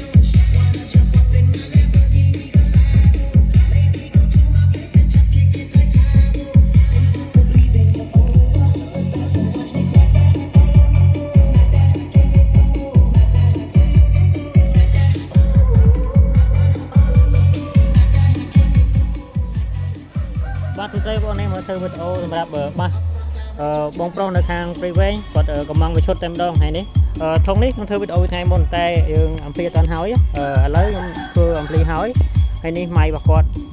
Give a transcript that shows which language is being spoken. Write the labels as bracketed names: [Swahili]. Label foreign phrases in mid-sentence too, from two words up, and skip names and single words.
[English] Wanna jump up in my Lamborghini Gallardo? Maybe go to my place and just kick it like Taco. Impossibly bend you over, watch me stack that, smack that, give me some more, smack that till you get so, smack that, [Khmer] បាទទូទៅបងនេះមកធ្វើវីដេអូសម្រាប់បាសបងប្រុសនៅខាងព្រៃវែងគាត់កំងវាឈុតតែម្ដងថ្ងៃនេះធុងនេះខ្ញុំធ្វើវីដេអូថ្ងៃមុនតែយើងអំភ្លីអត់ទាន់ហើយឥឡូវខ្ញុំធ្វើអំភ្លីហើយហើយនេះម៉ៃរបស់គាត់និ